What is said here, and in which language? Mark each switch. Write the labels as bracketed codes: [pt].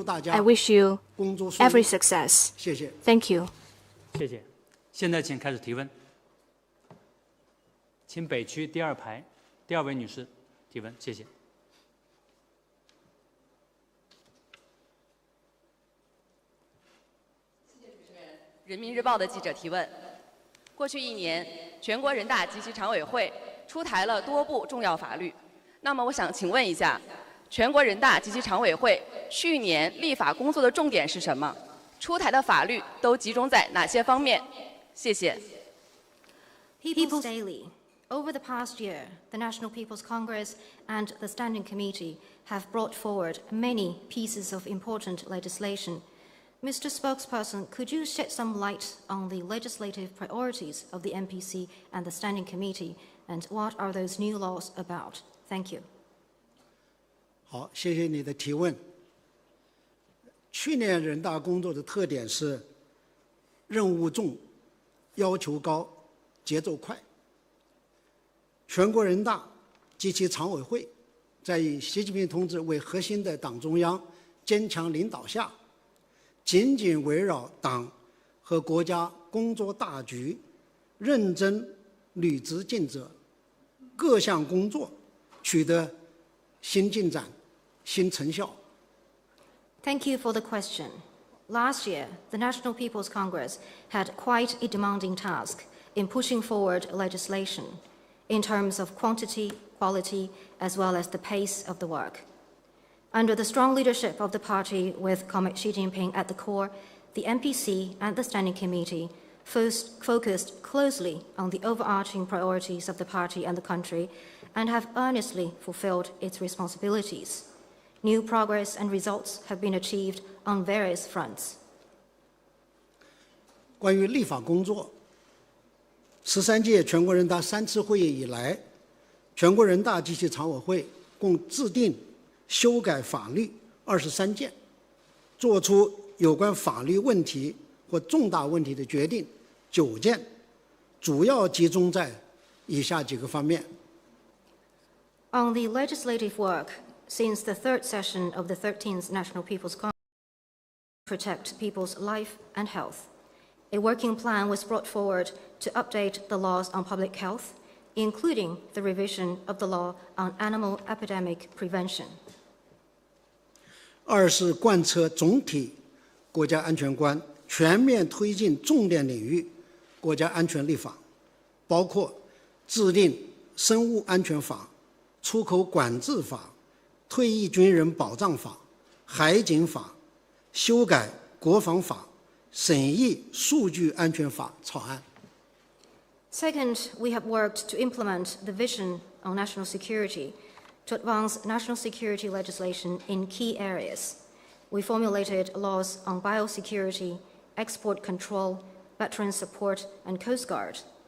[en] I wish you every success. Thank you. [zh] 谢谢。现在请开始提问。请北区第2排第2位女士提问，谢谢。人民日报的记者提问：过去1年，全国人大及其常委会出台了多部重要法律。那么，我想请问一下，全国人大及其常委会去年立法工作的重点是什么？出台的法律都集中在哪些方面？谢谢。 [en] People's Daily. Over the past year, the National People's Congress and the Standing Committee have brought forward many pieces of important legislation. Mr. Spokesperson, could you shed some light on the legislative priorities of the NPC and the Standing Committee, and what are those new laws about? Thank you. [zh] 好，谢谢你的提问。去年人大工作的特点是任务重、要求高、节奏快。全国人大及其常委会在以习近平同志为核心的党中央坚强领导下，紧紧围绕党和国家工作大局，认真履职尽责，各项工作取得新进展、新成效。 [en] Thank you for the question. Last year, the National People's Congress had quite a demanding task in pushing forward legislation in terms of quantity, quality, as well as the pace of the work. Under the strong leadership of the party with Comrade Xi Jinping at the core, the NPC and the Standing Committee focused closely on the overarching priorities of the party and the country and have earnestly fulfilled its responsibilities. New progress and results have been achieved on various fronts. [zh] 关于立法工作，13届全国人大3次会议以来，全国人大及其常委会共制定、修改法律23件，作出有关法律问题或重大问题的决定9件，主要集中在以下几个方面。 [en] On the legislative work, since the third session of the 13th National People's Congress to protect people's life and health, a working plan was brought forward to update the laws on public health, including the revision of the law on animal epidemic prevention. [zh] 2是贯彻总体国家安全观，全面推进重点领域国家安全立法，包括制定生物安全法、出口管制法、退役军人保障法、海警法，修改国防法，审议数据安全法草案。 [en] Second, we have worked to implement the vision on national security to advance national security legislation in key areas. We formulated laws on biosecurity, export control, veteran support, and Coast Guard.